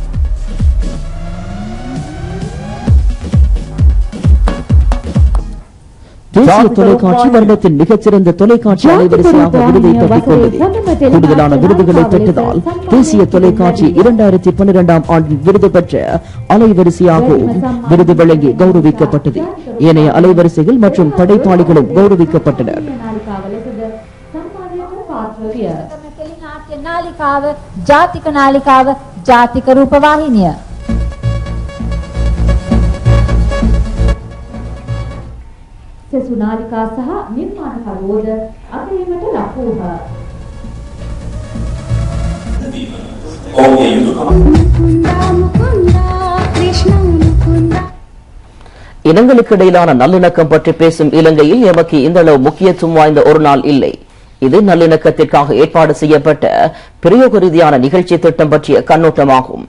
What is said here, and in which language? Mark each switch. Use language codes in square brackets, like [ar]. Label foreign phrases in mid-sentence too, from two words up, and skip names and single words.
[ta] தேசிய தொலைக்காட்சி வருடத்தின் மிகச்சிறந்த தொலைக்காட்சி அலைவரிசையாக விருதை தட்டிக் கொண்டது. கூடுதலான விருதுகளை பெற்றதால் தேசிய தொலைக்காட்சி 2012ஆம் ஆண்டில் விருது பெற்ற அலைவரிசையாகவும் விருது வழங்கி கௌரவிக்கப்பட்டது. ஏனைய அலைவரிசைகள் மற்றும் படைப்பாளிகளும் கௌரவிக்கப்பட்டனர். [si] ජාතික නාලිකාව ජාතික රූපවාහිනිය සෙසු නාලිකා සහ නිර්මාණකරුවෝද අගයීමට ලක් වූහ. [ta] இனங்களுக்கு இடையிலான நல்லிணக்கம் பற்றி பேசும் இலங்கையில் எமக்கு இந்த அளவு முக்கியத்துவம் வாய்ந்த ஒரு நாள் இல்லை. இது நல்லிணக்கத்திற்காக ஏற்பாடு செய்யப்பட்ட பிரயோக ரீதியான நிகழ்ச்சி திட்டம் பற்றிய கண்ணோட்டமாகும்.